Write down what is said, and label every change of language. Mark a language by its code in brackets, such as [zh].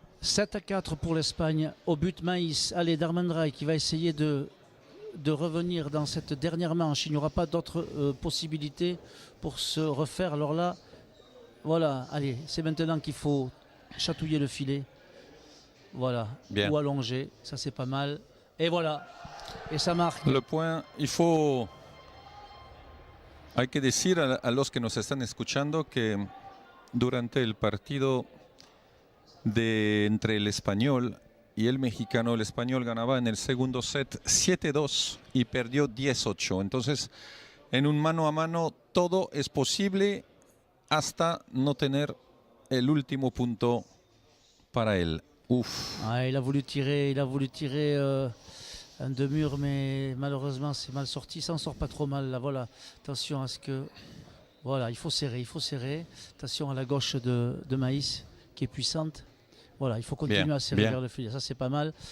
[fr] 7-4 pour l'Espagne, au but Maïs. Allez, Darvandrei qui va essayer de revenir dans cette dernière manche. Il n'y aura pas d'autre possibilité pour se refaire. Alors là, voilà, allez, c'est maintenant qu'il faut chatouiller le filet. Voilà, bien. Ou allonger, ça c'est pas mal. Et voilà, et ça marque. Le point, [es] hay que decir a los que nos están escuchando que durante el partido entre el español y el mexicano, el español ganaba en el segundo set 7-2 y perdió 10-8. Entonces, en un mano a mano todo es posible hasta no tener el último punto para él. Uf. [fr] Ah, il a voulu tirer un deux murs, mais malheureusement c'est mal sorti. Il s'en sort pas trop mal là. Voilà, attention à ce que. Voilà, il faut serrer. Attention à la gauche de Maïs qui est puissante. Voilà, il faut continuer à serrer vers le filet. Ça c'est pas mal.